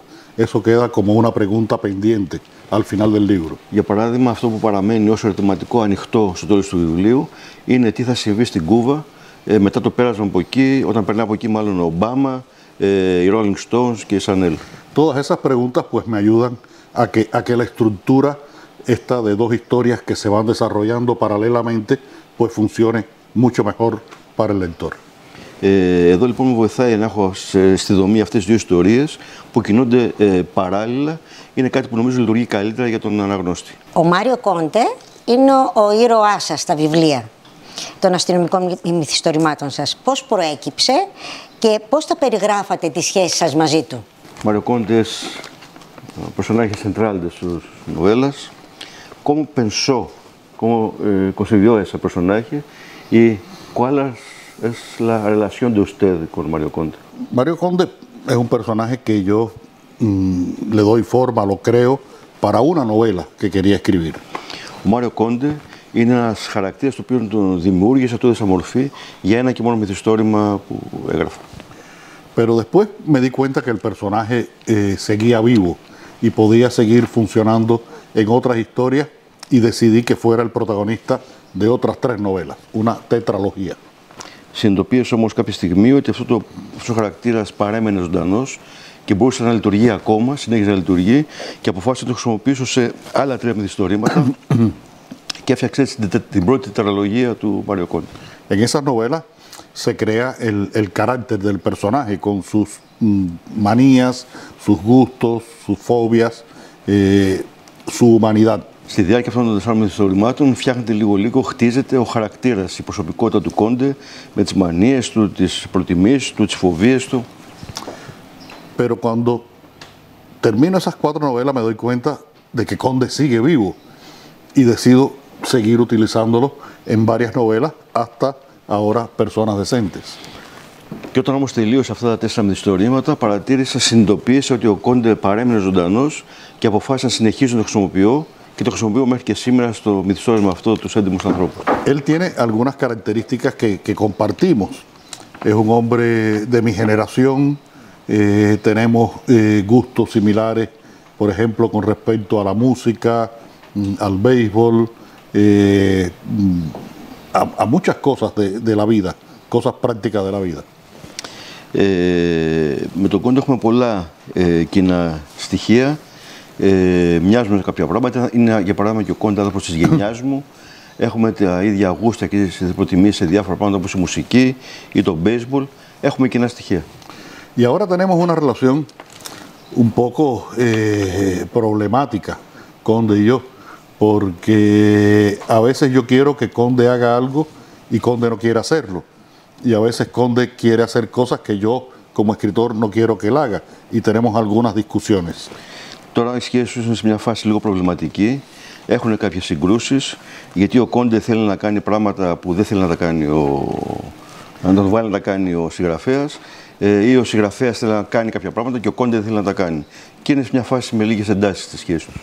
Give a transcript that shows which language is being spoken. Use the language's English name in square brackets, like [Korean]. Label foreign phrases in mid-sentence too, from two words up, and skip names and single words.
[Spanish] Eso queda como una pregunta pendiente al final del libro. [Greek] Για παράδειγμα, αυτό που παραμένει ως ερωτηματικό ανοιχτό στο τέλος του βιβλίου είναι τι θα συμβεί στην Κούβα μετά το πέρασμα από εκεί, όταν περνάει από εκεί μάλλον ο Ομπάμα, οι Rolling Stones και η Chanel. [Spanish] Todas esas preguntas pues me ayudan a que la estructura esta de dos historias que se van desarrollando paralelamente pues funcione mucho mejor para el lector. [Greek] Εδώ λοιπόν με βοηθάει να έχω στη δομή αυτές τις δύο ιστορίες που κινούνται παράλληλα. Είναι κάτι που νομίζω λειτουργεί καλύτερα για τον αναγνώστη. Ο Μάριο Κόντε είναι ο ήρωάς σας στα βιβλία των αστυνομικών μυθιστορημάτων σας. Πώς προέκυψε και πώς θα περιγράφατε τη σχέση σας μαζί του? [Spanish] Mario Conde es personaje central de sus novelas. ¿Cómo pensó, cómo concibió ese personaje y cuál es la relación de usted con Mario Conde? Mario Conde es un personaje que yo le doy forma, lo creo, para una novela que quería escribir. [Greek] Ο Μάριο Κόντε είναι ένας χαρακτήρας το οποίο τον δημιούργησε, του έδωσε μορφή για ένα και μόνο μυθιστόρημα που έγραφα. [Spanish] Pero después me di cuenta que el personaje seguía vivo y podía seguir funcionando en otras historias y decidí que fuera el protagonista de otras 3 novelas, una tetralogía. [Greek] Συνειδητοποίησε όμως κάποια στιγμή ότι αυτός ο χαρακτήρας παρέμενε ζωντανός και μπορούσε να λειτουργεί ακόμα, συνέχιζε να λειτουργεί και αποφάσισε να το χρησιμοποιήσω σε άλλα 3 μυθιστορήματα και έφτιαξε έτσι την πρώτη τετραλογία του Μάριο Κόντε. [Spanish] En esas novelas se crea el carácter del personaje con sus manías, sus gustos, sus fobias, su humanidad. [Greek] Στη διάρκεια αυτών των 4 μυθιστορημάτων φτιάχνεται λίγο, χτίζεται ο χαρακτήρας, η προσωπικότητα του Κόντε με τις μανίες του, τις προτιμήσεις του, τις φοβίες του. [Spanish] Pero cuando termino esas 4 novelas me doy cuenta de que Conde sigue vivo y decido seguir utilizándolo en varias novelas hasta ahora Personas Decentes. [Greek] Και όταν όμως τελείωσε αυτά τα 4 μυθιστορήματα, συνειδητοποίησα ότι ο Κόντε παρέμεινε ζωντανός και αποφάσισα να συνεχίσω να το χρησιμοποιώ και το χρησιμοποιώ μέχρι και σήμερα στο μυθιστόρημα αυτό, τους έντιμους ανθρώπους. [Spanish] Él tiene algunas características que compartimos. Es un hombre de mi generación, tenemos gustos similares, por ejemplo, con respecto a la música, al béisbol, a muchas cosas de la vida, cosas prácticas de la vida. [Greek] Με τον Κόντε έχουμε πολλά κοινά στοιχεία. Μοιάζουμε σε κάποια πράγματα. Είναι για παράδειγμα και ο Κόντε άνθρωπος της γενιάς μου. Έχουμε τα ίδια γούστα και τις προτιμήσεις σε διάφορα πράγματα όπως η μουσική ή το baseball. Έχουμε κοινά στοιχεία. [Spanish] Y ahora tenemos una relación un poco problemática, Conde y yo, porque a veces yo quiero que Conde haga algo y Conde no quiere hacerlo. Y a veces Conde quiere hacer cosas que yo como escritor no quiero que él haga y tenemos algunas discusiones. [Greek] Τώρα οι σχέσεις τους είναι σε μια φάση λίγο προβληματική. Έχουν κάποιες συγκρούσεις, γιατί ο Κόντε θέλει να κάνει πράγματα που δεν θέλει να τα κάνει να τον βάλει να τα κάνει ο συγγραφέας, ή ο συγγραφέας θέλει να κάνει κάποια πράγματα και ο Κόντε δεν θέλει να τα κάνει. Και είναι σε μια φάση με λίγες εντάσεις στη σχέση τους.